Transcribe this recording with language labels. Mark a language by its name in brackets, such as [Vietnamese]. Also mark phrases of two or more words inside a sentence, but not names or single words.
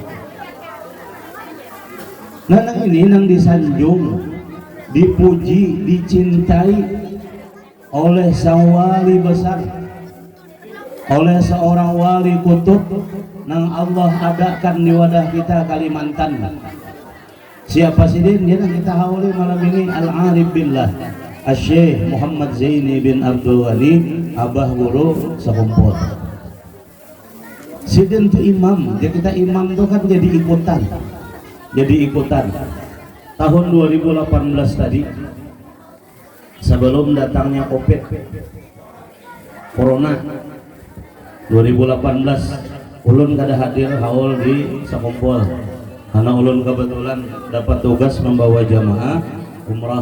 [Indonesian] Nah, ini yang disanjung, dipuji, dicintai oleh sang wali besar, oleh seorang wali kutub yang Allah adakan di wadah kita Kalimantan. Siapa sih dia yang kita hauli malam ini? Al-Arif Billah Syekh Muhammad Zaini bin Abdul Wali, Abah Guru sekumpul. Sidin itu imam, dia kita imam itu kan jadi ikutan. Tahun 2018 tadi, sebelum datangnya COVID, Corona 2018, ulun kada hadir haul di sekumpul karena ulun kebetulan dapat tugas membawa jamaah umrah.